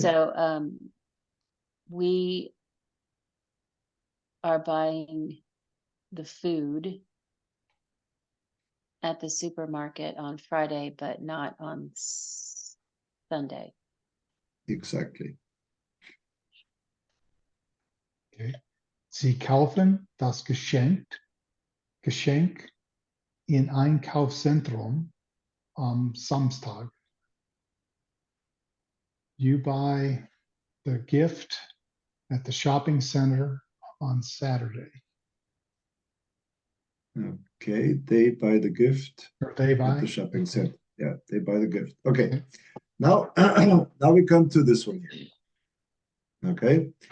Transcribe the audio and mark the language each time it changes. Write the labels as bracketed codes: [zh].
[en] So we are buying the food at the supermarket on Friday, but not on Sunday. Exactly. Okay. [de] Sie kaufen das Geschenk in Einkaufszentrum am Samstag. [en] You buy the gift at the shopping center on Saturday. Okay. They buy the gift Or they at buy. the shopping Okay. center. Yeah, they buy the gift. Okay. Okay. Now, now we come to this one here. Okay.